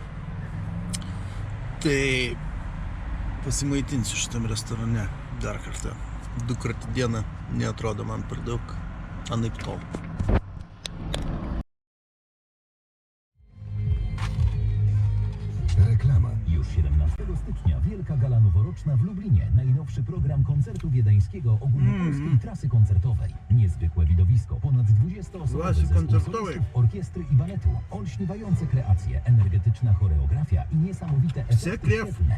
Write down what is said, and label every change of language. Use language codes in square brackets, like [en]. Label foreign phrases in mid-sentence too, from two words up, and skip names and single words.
[lt] Tai pasimaitinsiu šitam restorane dar kartą. 2 kartų dieną neatrodo man per daug. Anaiptol. Reklama. [pl] Już 17 stycznia Wielka Gala Noworoczna w Lublinie. Najnowszy program koncertu wiedeńskiego ogólnopolskiej trasy koncertowej. Niezwykłe widowisko. Ponad 20-osobowy zespół solistów, orkiestry i baletu. Olśniewające kreacje, energetyczna choreografia i niesamowite efekty świetlne.